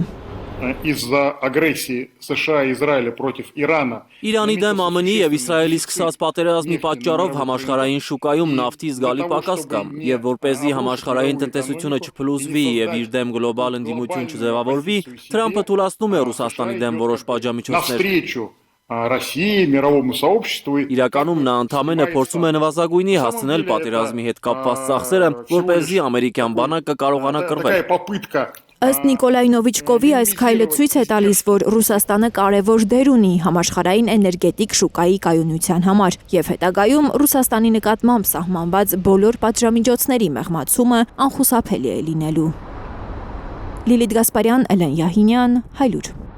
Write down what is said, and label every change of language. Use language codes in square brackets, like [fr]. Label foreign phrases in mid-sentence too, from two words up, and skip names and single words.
[ru] Из-за агрессии США и Израиля против Ирана. [hy] Իրանի դեմ ԱՄՆ-ի եւ Իսրայելի սկսած պատերազմի պատճառով համաշխարհային շուկայում նավթի զգալի պակաս կա, եւ որպեսզի համաշխարհային տնտեսությունը չփլուզվի եւ իր դեմ գլոբալ ընդդիմություն չձևավորվի, Թրամփը թույլատնում է Ռուսաստանի դեմ որոշ պատժամիջոցներ։ [ru] России, мировому сообществу. [hy] Իրականում նա ընդամենը փորձում է նվազագույնի հասցնել պատերազմի հետ կապված ծախսերը, որպեսզի ամերիկյան բանակը կարողանա կռվել։ Ըստ Նիկոլայ Նովիչկովի այս քայլը ցույց է տալիս, որ Ռուսաստանը կարևոր դեր ունի համաշխարհային էներգետիկ շուկայի կայունության համար եւ հետագայում Ռուսաստանի նկատմամբ սահմանված բոլոր պատժամիջոցների մեղմացումը անխուսափելի է լինելու։ Լիլիթ Գասպարյան, Էլեն Յահինյան, Հայլուր։